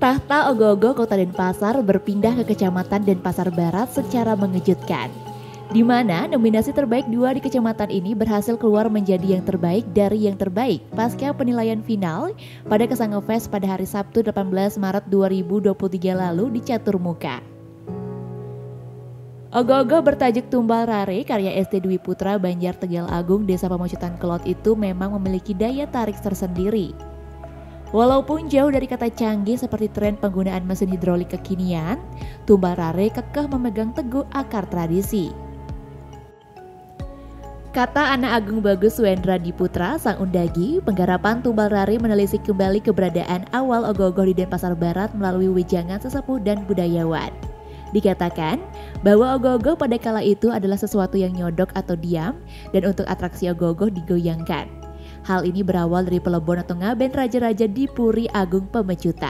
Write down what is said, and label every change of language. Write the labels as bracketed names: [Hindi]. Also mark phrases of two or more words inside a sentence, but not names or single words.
[Indonesian] Kota Ogoh-Ogoh Kota Denpasar berpindah ke Kecamatan Denpasar Barat secara mengejutkan, di mana nominasi terbaik 2 di kecamatan ini berhasil keluar menjadi yang terbaik dari yang terbaik pasca penilaian final pada Kesanga Fest pada hari Sabtu 18 Maret 2023 lalu di Caturmuka. Ogoh-Ogoh bertajuk Tumbal Rare karya ST Dwi Putra Banjar Tegal Agung Desa Pamocutan Kelot itu memang memiliki daya tarik tersendiri. Walaupun jauh dari kata canggih seperti tren penggunaan mesin hidrolik kekinian, Tumbal Rare kekeh memegang teguh akar tradisi. Kata anak Agung Bagus Wendra Diputra, sang undagi, penggarapan Tumbal Rare menelisik kembali keberadaan awal Ogoh-Ogoh di Denpasar Barat melalui wejangan sesepuh dan budayawan. Dikatakan bahwa Ogoh-Ogoh pada kala itu adalah sesuatu yang nyodok atau diam dan untuk atraksi Ogoh-Ogoh digoyangkan. Hal ini berawal dari pelebon atau ngaben raja-raja di Puri Agung Pemecutan.